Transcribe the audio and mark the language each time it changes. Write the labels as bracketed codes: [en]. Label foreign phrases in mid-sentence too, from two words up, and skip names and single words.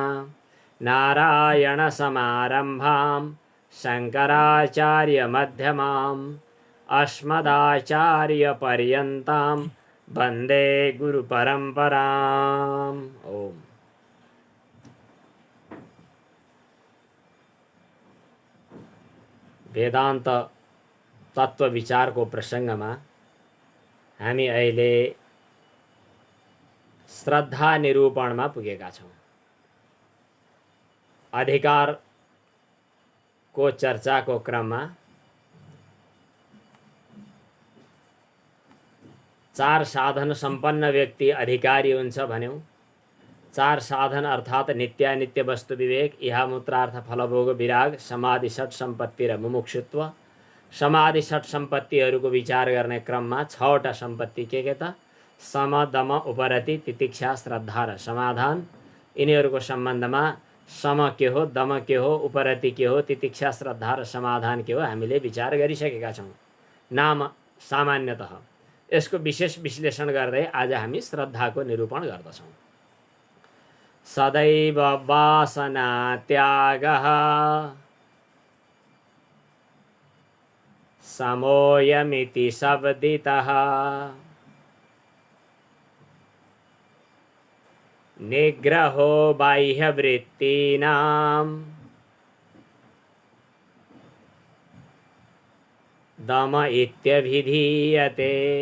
[sa] नारायणसमारम्भां शङ्कराचार्यमध्यमाम् अस्मदाचार्यपर्यन्तां वन्दे गुरुपरम्पराम्। [ne] ओम वेदान्त तत्व विचारको प्रसङ्गमा हामी अहिले श्रद्धा निरूपणमा पुगेका छौँ। अधिकारको चर्चाको क्रममा चार साधन सम्पन्न व्यक्ति अधिकारी हुन्छ भन्यौं। चार साधन अर्थात् नित्यानित्य वस्तु विवेक, इहामूत्रार्थ फलभोग विराग, समाधि षट सम्पत्ति र मुमुक्षुत्व। समाधि षट सम्पत्तिहरूको विचार गर्ने क्रममा छवटा सम्पत्ति के त सम दम उपरति तितिक्षा श्रद्धा र समाधान। यिनीहरूको सम्बन्धमा सम के हो, दम के हो, उपरति के हो, तितिक्षा श्रद्धा र समाधान के हो हामीले विचार गरिसकेका छौँ नाम सामान्यतः। यसको विशेष विश्लेषण गर्दै आज हामी श्रद्धाको निरूपण गर्दछौँ। [sa] सदैव वासना त्यागः समोयमिति शब्दितः निग्रहो बाह्यवृत्तीनां दम इत्यभिधीयते।